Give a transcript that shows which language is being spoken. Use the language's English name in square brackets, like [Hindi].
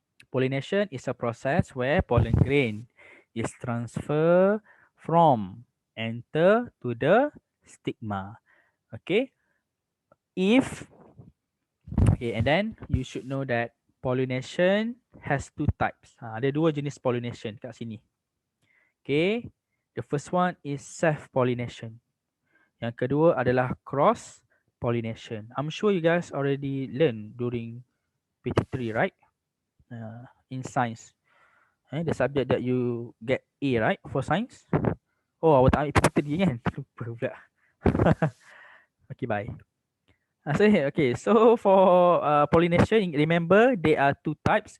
[English] Pollination is a process where pollen grain is transferred from anther to the stigma. Okay. And then you should know that pollination has two types. [Malay] Ada dua jenis pollination kat sini. [English] Okay. The first one is self-pollination. [Malay] Yang kedua adalah cross-pollination. [English] I'm sure you guys already learned during PT3, right? In science. The subject that you get A, right, for science? Oh, [Malay] awak tak ambil PT3 kan? Lupa pula. [English] Okay, bye. So for pollination, remember there are two types.